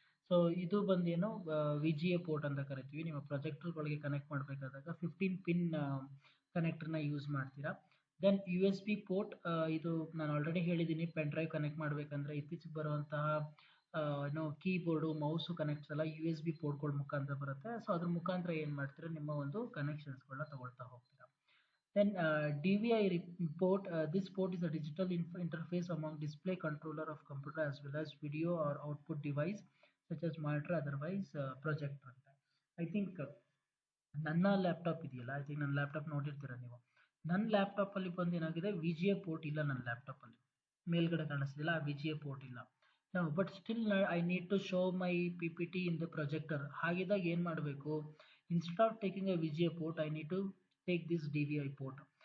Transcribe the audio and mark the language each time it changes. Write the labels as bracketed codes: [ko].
[kn] So ಇದು ಬಂದೇನು VGA port ಅಂತ ಕರಿತೀವಿ. ನಿಮ್ಮ ಪ್ರೊಜೆಕ್ಟರ್ಗಳಿಗೆ ಕನೆಕ್ಟ್ ಮಾಡಬೇಕಾದಾಗ 15 ಪಿನ್ ಕನೆಕ್ಟರ್ನ ಯೂಸ್ ಮಾಡ್ತೀರಾ. ದೆನ್ USB ಪೋರ್ಟ್, ಇದು ನಾನು ಆಲ್ರೆಡಿ ಹೇಳಿದ್ದೀನಿ, ಪೆನ್ ಡ್ರೈವ್ ಕನೆಕ್ಟ್ ಮಾಡಬೇಕಂದ್ರೆ ಇತ್ತೀಚೆಗೆ ಬರುವಂತಹ ಕೀಬೋರ್ಡು ಮೌಸು ಕನೆಕ್ಟ್ಸ್ ಎಲ್ಲ USB ಪೋರ್ಟ್ಗಳ ಮುಖಾಂತರ ಬರುತ್ತೆ. ಸೊ ಅದ್ರ ಮುಖಾಂತರ ಏನು ಮಾಡ್ತೀರಾ, ನಿಮ್ಮ ಒಂದು ಕನೆಕ್ಷನ್ಸ್ಗಳನ್ನ ತಗೊಳ್ತಾ ಹೋಗ್ತೀರಾ. [en] Then DVI port, this port is a digital interface among display controller of computer as well as video or output device such as monitor, otherwise projector. I think [kn] ನನ್ನ ಲ್ಯಾಪ್ಟಾಪ್ ಇದೆಯಲ್ಲ, ಐ ಥಿಂಕ್ ನನ್ನ laptop ನೋಡಿರ್ತೀರ ನೀವು. ನನ್ನ laptop ಅಲ್ಲಿ ಬಂದು ಏನಾಗಿದೆ, VGA port ಇಲ್ಲ ನನ್ನ ಲ್ಯಾಪ್ಟಾಪ್ ಅಲ್ಲಿ. ಮೇಲ್ಗಡೆ ಕಾಣಿಸ್ತಿಲ್ಲ, ಆ VGA ಪೋರ್ಟ್ ಇಲ್ಲ. ನಾವು [en] But still I need to show my PPT in the projector. [kn] ಹಾಗಿದ್ದಾಗ ಏನು ಮಾಡಬೇಕು, [en] Instead of taking a VGA port I need to take this DVI port.